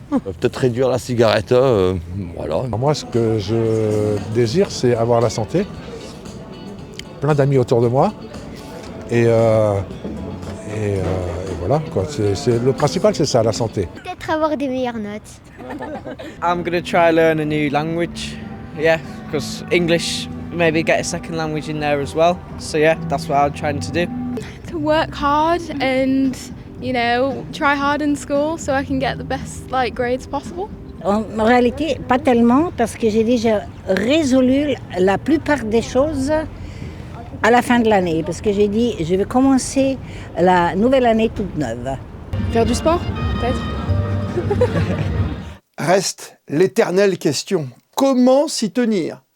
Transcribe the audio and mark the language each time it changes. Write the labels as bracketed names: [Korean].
[French] Peut-être réduire la cigarette, voilà. Moi, ce que je désire, c'est avoir la santé, plein d'amis autour de moi, et voilà, quoi. Le principal, c'est ça, la santé. Peut-être avoir des meilleures notes. [English] I'm going to try learn a new language, yeah, because English, maybe get a second language in there as well. So yeah, that's what I'm trying to do. To work hard and, try hard in school so I can get the best grades possible. [French] En réalité, pas tellement, parce que j'ai déjà résolu la plupart des choses à la fin de l'année, parce que j'ai dit, je vais commencer la nouvelle année toute neuve. Faire du sport, peut-être. Reste l'éternelle question. Comment s'y tenir?